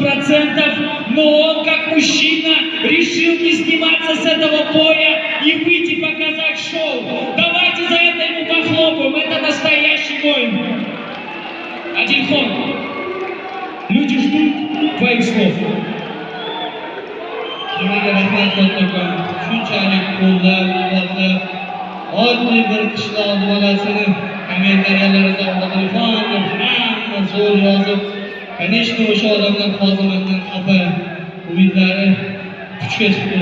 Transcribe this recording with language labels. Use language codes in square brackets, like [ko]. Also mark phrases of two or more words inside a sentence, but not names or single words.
[ru] но он, как мужчина, решил не сниматься с этого поля и выйти показать шоу. Давайте за это ему похлопаем, это настоящий воин. [uz] Adilxon, [ru] люди ждут твоих слов. [uz] Nimaga rahmat kattakon, shunchalik qo'llab-quvvatlab, oddiy bir qishloq bolasini kommentariyalarida Odilxon deb hamma zo'r yozib, конечно, o'sha odamlar hozir mendan xafa, umidlari puchga chiqdi.